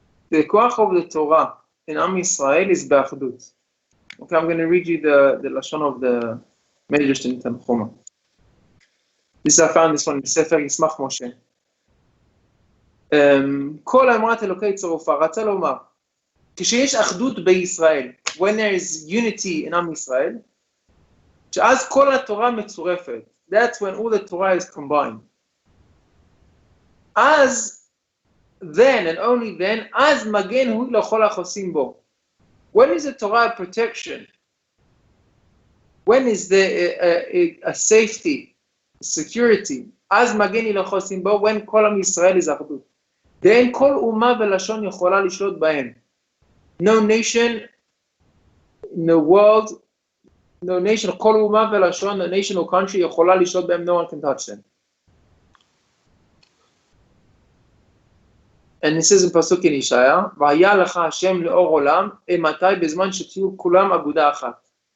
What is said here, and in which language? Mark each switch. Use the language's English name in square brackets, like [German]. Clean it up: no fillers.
[English] The Koach of the Torah in Am Yisrael is Ba'achdut. Okay, I'm going to read you the Lashon of the Midrash in Tanchuma. This I found this one in Sefer Yismach Moshe. [Hebrew] כל אמרת אלוקי צרופה, רצה לומר, כשיש אחדות בישראל, [English] when there is unity in [Hebrew] עם ישראל, שאז כל התורה מצורפת, [English] that's when all the Torah is combined. [Hebrew] אז, [English] then and only then, [Hebrew] אז מגן הוא לכל החוסים בו. [English] When is the Torah a protection? When is there a safety, a security? [Hebrew] אז מגן היא לחוסים בו, when כל עם ישראל is אחדות. ואין כל אומה ולשון יכולה לשלוט בהם. [English] No nation in the world, no nation, [Hebrew] כל אומה ולשון, [English] a nation or country [Hebrew] יכולה לשלוט בהם, [English] no one can touch them. And it says in [Hebrew] פסוק in ישעיה, והיה לך השם לאור עולם, מתי בזמן שתהיו כולם אגודה אחת.